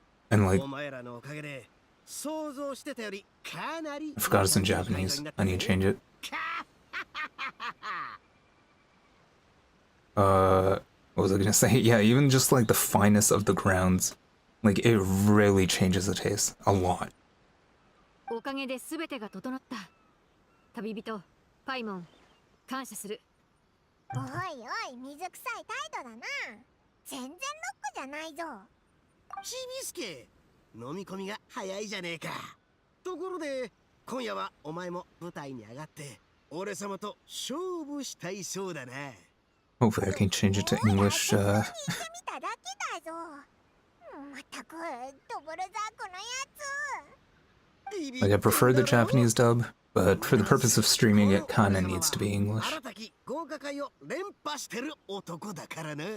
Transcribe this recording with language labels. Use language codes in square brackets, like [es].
[en] And like, I forgot it's in Japanese. I need to change it. What was I gonna say? Yeah, even just like the fineness of the grounds, like it really changes the taste a lot. [ja] おかげで全てが整った。旅人、パイモン、感謝する。おいおい、水臭い態度だな。全然ロックじゃないぞ。ちびすけ、飲み込みが早いじゃねえか。ところで、今夜はお前も舞台に上がって、俺様と勝負したいそうだな。 [en] Hopefully I can change it to English. [ja] 見ただけだぞ。まったく、ドブルザークのやつ。 [en] Like, I prefer the Japanese dub, but for the purpose of streaming, it kinda needs to be English. [ja] Arataki 合格会を連覇してる男だからな。違う